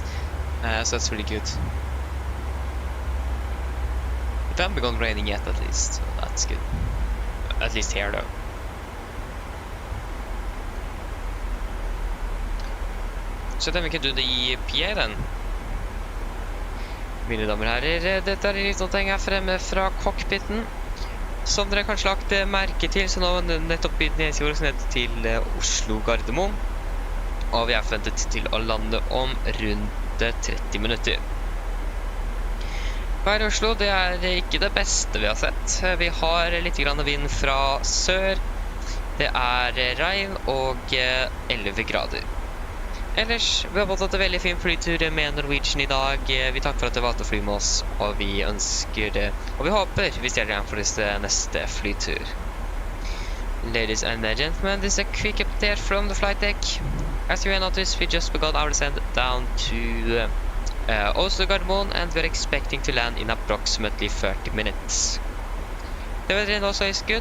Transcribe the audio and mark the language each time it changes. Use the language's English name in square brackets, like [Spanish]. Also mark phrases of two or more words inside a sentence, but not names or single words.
[English] So that's really good. It hasn't begun raining yet at least, so that's good. At least here though. Så then we can do the PA then. [Norwegian] Mine damer og herrer, dette er litt noe her fremme fra cockpiten. Som dere kanskje lagt merke til, så nå har vi nettopp begynt nedsjord ned til Oslo Gardermoen. Og vi er forventet til å lande om rundt 30 minutter. Her i Oslo, det er ikke det beste vi har sett. Vi har litt grann vind fra sør. Det er regn og 11 grader. Ellers, vi har fått en veldig fin flytur med Norwegian i dag. Vi takker for at dere valgte å fly med oss, og vi ønsker det. Og vi håper vi ser dere igjen for neste flytur. [English] Ladies and gentlemen, this is a quick update from the flight deck. As you may notice, we just begun our descent down to Oslo Gardermoen, and we're expecting to land in approximately 30 minutes. The weather also is good.